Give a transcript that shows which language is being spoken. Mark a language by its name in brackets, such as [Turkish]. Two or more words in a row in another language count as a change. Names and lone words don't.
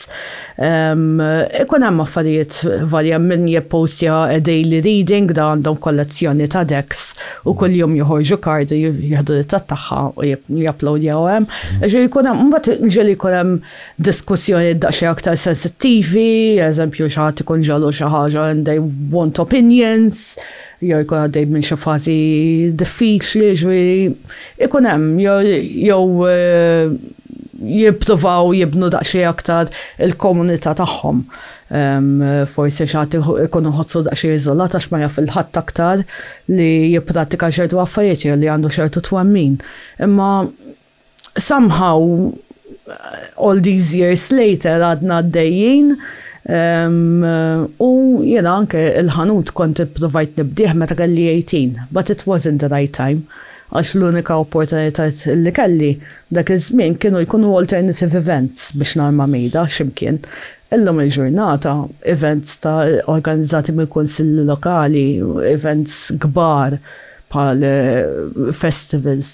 [Maltese] Ikun hemm affarijiet varja minn jippostja [English] daily reading [Maltese] da għandhom kollezzjoni ta' decks u kuljum joħorġu kardi jieħdu l-tat tagħha u japplowdjaw hemm. Ġieli jkun hemm mbagħad ġieli jkun hemm diskussjoni daqsxejn aktar sensittivi, eżempju xi ħadd ikun ġalu xi ħaġa [English] and they want opinions, [Maltese] jew jkun għaddej minn xi fażi diffiċli, ġifieri ikun hemm jew jippruvaw jibnu daqsxejn aktar il-komunità tagħhom. Forsi xaħat ikunu ħossu daqsxejn iżolat għax ma jaf il-ħadd aktar li jipprattika ċertu affarijiet li għandu ċertu twemmin. Imma [English] somehow all these years later [Maltese] għadna għaddejjin u jena anke il-ħanut kont provajt nibdieħ meta kelli 18, [English] but it wasn't the right time. [Maltese] Għax l-unika opportunitat li kelli dak iż-żmien kienu jkunu [English] alternative events [Maltese] biex narma mejda x'imkien. Illum il-ġurnata, events ta' organizzati mill-konsilli lokali, events kbar bħal festivals.